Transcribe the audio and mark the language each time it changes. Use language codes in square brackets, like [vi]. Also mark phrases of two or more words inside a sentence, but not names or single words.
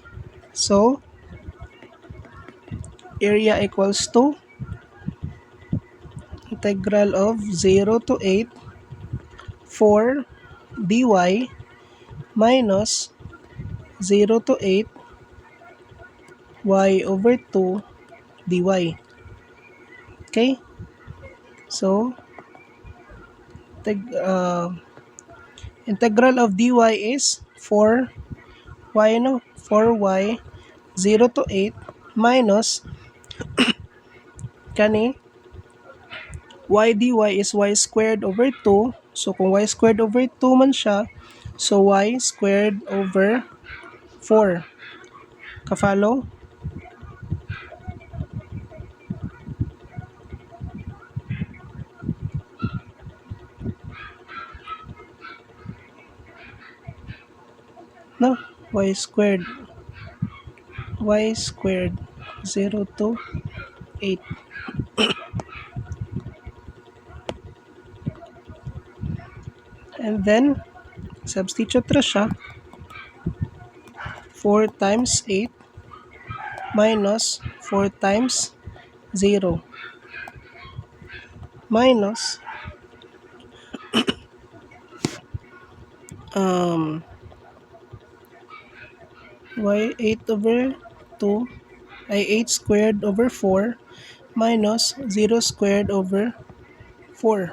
[en] So, area equals to integral of 0 to 8 4 dy minus 0 to 8 y over 2 dy. Okay? So, integral of dy is 4y 0 to 8 minus kani y dy is y squared over 2. So, kung y squared over 2 [ceb] man siya, [en] so y squared over 4. [ceb] Ka-follow? No? [en] Y squared 0 to 8. And then, substitute [ceb] ra siya. [en] 4 times 8 minus 4 times 0 minus y 8 over 2 ay 8 squared over 4 minus 0 squared over 4.